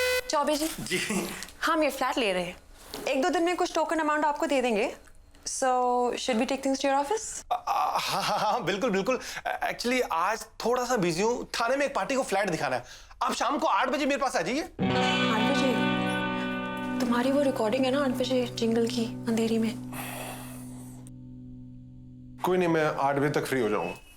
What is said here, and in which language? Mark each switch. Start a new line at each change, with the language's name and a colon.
Hindi: चौबे जी, हम ये फ्लैट ले रहे हैं। 1-2 दिन में कुछ टोकन अमाउंट आपको दे देंगे।
English: So should we take things to your office?
Hindi: हाँ हाँ हाँ बिल्कुल बिल्कुल। एक्चुअली आज थोड़ा सा बिजी हूँ, थाने में एक पार्टी को फ्लैट दिखाना है। आप शाम को 8 बजे मेरे पास आ जाइए। 8 बजे? तुम्हारी वो रिकॉर्डिंग है ना 8 बजे जिंगल की, अंधेरी में। कोई नहीं, मैं 8 बजे तक फ्री हो जाऊंगा।